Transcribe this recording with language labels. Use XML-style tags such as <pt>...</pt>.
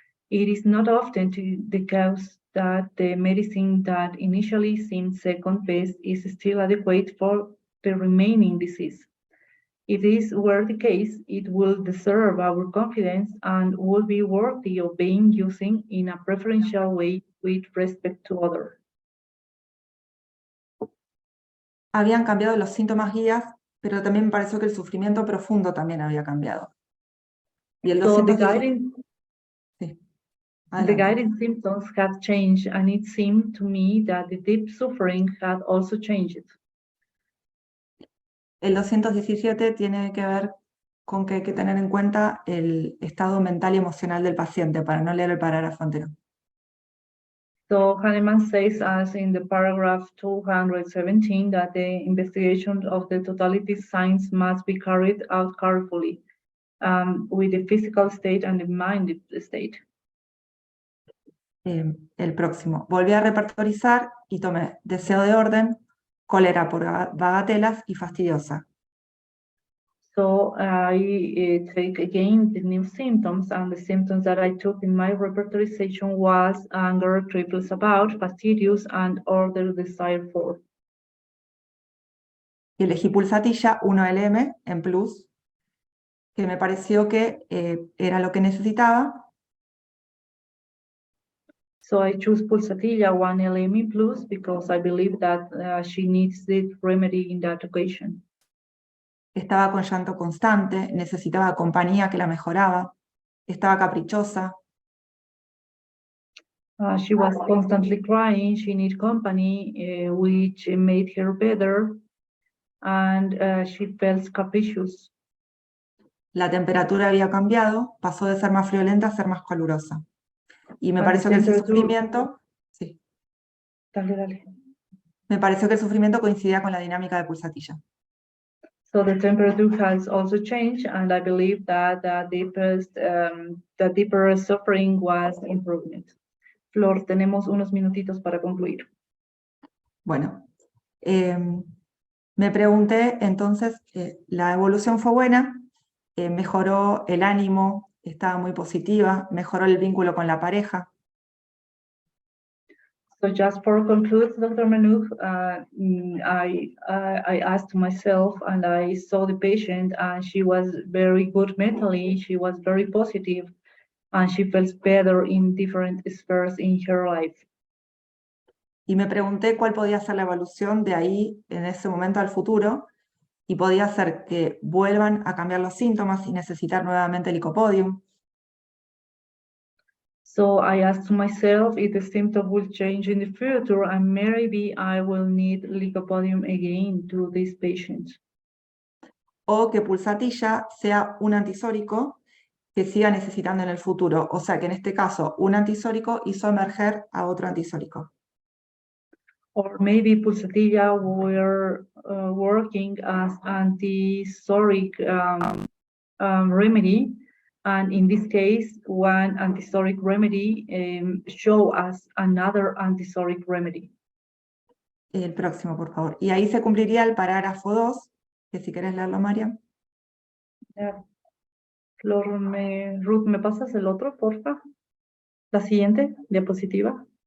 <en>It is not often the case that the medicine that initially seemed second best is still adequate for the remaining disease. If this were the case, it will deserve our confidence and will be worthy of being used in a preferential way with respect to others.</en> <es>Habían cambiado los síntomas guías, pero también me pareció que el sufrimiento profundo también había cambiado. Y el</es> <en>So the 217... guiding symptoms had changed, and it seemed to me that the deep suffering had also changed.</en> <es>El 217 tiene que ver con que hay que tener en cuenta el estado mental y emocional del paciente para no leer el parágrafo anterior.</es> <en>So Hahnemann says, as in the paragraph 217, that the investigation of the totality signs must be carried out carefully with the physical state and the mind state.</en> <es>El próximo. Volví a repertorizar y tomé deseo de orden, cólera por bagatelas y fastidiosa.</es> <en>So I take again the new symptoms, and the symptoms that I took in my repertorization was anger, triples about, fastidious, and order desire for.</en> <es>Y elegí Pulsatilla 1LM en plus, que me pareció que era lo que necesitaba.</es> <en>So I choose Pulsatilla 1LM plus because I believe that she needs this remedy in that occasion.</en> <es>Estaba con llanto constante, necesitaba compañía que la mejoraba, estaba caprichosa,</es> <en>She was constantly crying, she needed company, which made her better, and she felt capricious.</en> <es>la temperatura había cambiado, pasó de ser más friolenta a ser más calurosa. Y me Ah, pareció que ese temperatura- sufrimiento, sí, Dale, dale. me pareció que el sufrimiento coincidía con la dinámica de Pulsatilla.</es> <en>So the temperature has also changed, and I believe that the deeper suffering was improvement.</en> <es>Flor, tenemos unos minutitos para concluir. Bueno, me pregunté entonces, la evolución fue buena, mejoró el ánimo, estaba muy positiva, mejoró el vínculo con la pareja.</es> <en>So just for conclude, Dr. Manouk, I asked myself, and I saw the patient, and she was very good mentally, she was very positive, and she felt better in different spheres in her life.</en> <es>Y me pregunté cuál podía ser la evolución de ahí, en ese momento al futuro, y podía ser que vuelvan a cambiar los síntomas y necesitar nuevamente el licopodium,</es> <en>So I asked myself if the symptom will change in the future, and maybe I will need lycopodium again to this patient.</en> <es>o que Pulsatilla sea un antisórico que siga necesitando en el futuro. O sea que en este caso un antisórico hizo emerger a otro antisórico.</es> <en>Or maybe Pulsatilla were working as antisoric remedy, and in this case, one antisoric remedy show us another antisoric remedy.</en> <es>El próximo, por favor. Y ahí se cumpliría el parágrafo 2, que si querés leerlo, María. Flor, Ruth, ¿me pasas el otro, porfa? La siguiente diapositiva.</es>